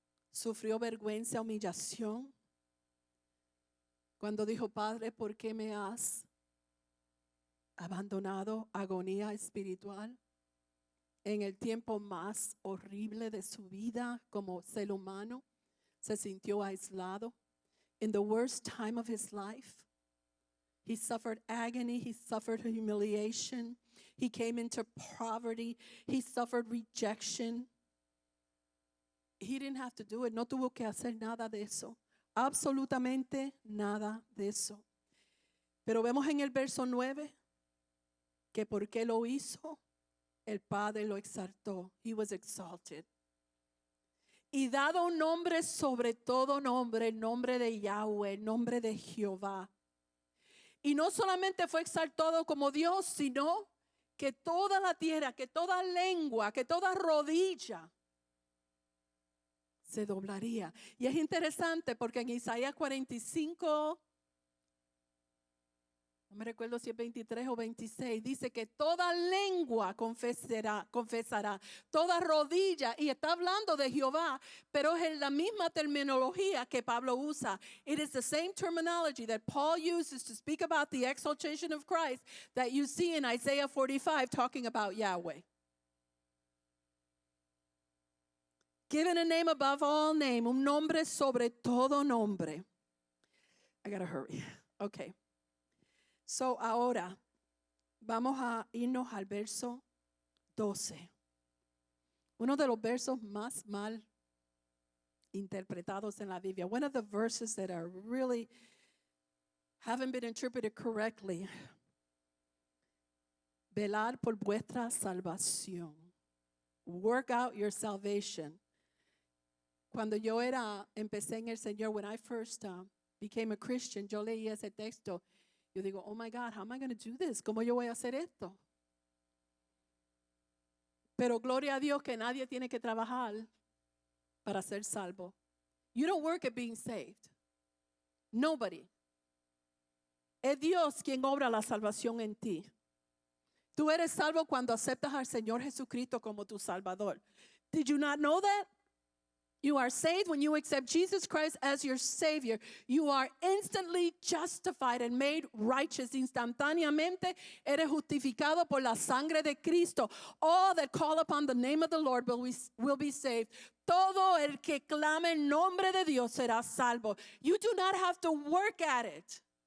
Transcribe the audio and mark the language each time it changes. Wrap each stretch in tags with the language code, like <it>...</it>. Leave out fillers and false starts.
<es>Sufrió vergüenza, humillación. Cuando dijo, Padre, ¿por qué me has abandonado? Agonía espiritual. En el tiempo más horrible de su vida como ser humano, se sintió aislado.</es> <en>In the worst time of his life, he suffered agony, he suffered humiliation, he came into poverty, he suffered rejection. He didn't have to do it,</en> <es>no tuvo que hacer nada de eso, absolutamente nada de eso. Pero vemos en el verso 9 que porque lo hizo, el Padre lo exaltó.</es> <en>He was exalted.</en> <es>Y dado un nombre sobre todo nombre, el nombre de Yahweh, el nombre de Jehová. Y no solamente fue exaltado como Dios, sino que toda la tierra, que toda lengua, que toda rodilla se doblaría. Y es interesante porque en Isaías 45, no me recuerdo si es 23 o 26, dice que toda lengua confesará, toda rodilla, y está hablando de Jehová, pero es la misma terminología que Pablo usa.</es> <en>It is the same terminology that Paul uses to speak about the exaltation of Christ that you see in Isaiah 45 talking about Yahweh. Given a name above all name,</en> <es>un nombre sobre todo nombre.</es> <en>I gotta hurry. Okay.</en> <es>So ahora vamos a irnos al verso 12. Uno de los versos más mal interpretados en la Biblia.</es> <en>One of the verses that are really haven't been interpreted correctly.</en> <es>Velar por vuestra salvación.</es> <en>Work out your salvation.</en> <es>Cuando yo empecé en el Señor,</es> <en>when I first became a Christian,</en> <es>yo leí ese texto. Yo digo,</es> <en>oh my God, how am I going to do this?</en> <es>¿Cómo yo voy a hacer esto? Pero gloria a Dios que nadie tiene que trabajar para ser salvo.</es> <en>You don't work at being saved. Nobody.</en> <es>Es Dios quien obra la salvación en ti. Tú eres salvo cuando aceptas al Señor Jesucristo como tu Salvador.</es> <en>Did you not know that? You are saved when you accept Jesus Christ as your Savior. You are instantly justified and made righteous.</en> <es>Instantáneamente eres justificado por la sangre de Cristo.</es> <en>All that call upon the name of the Lord will be saved.</en> <es>Todo el que clame el nombre de Dios será salvo.</es> <en>You do not have to work at it.</en>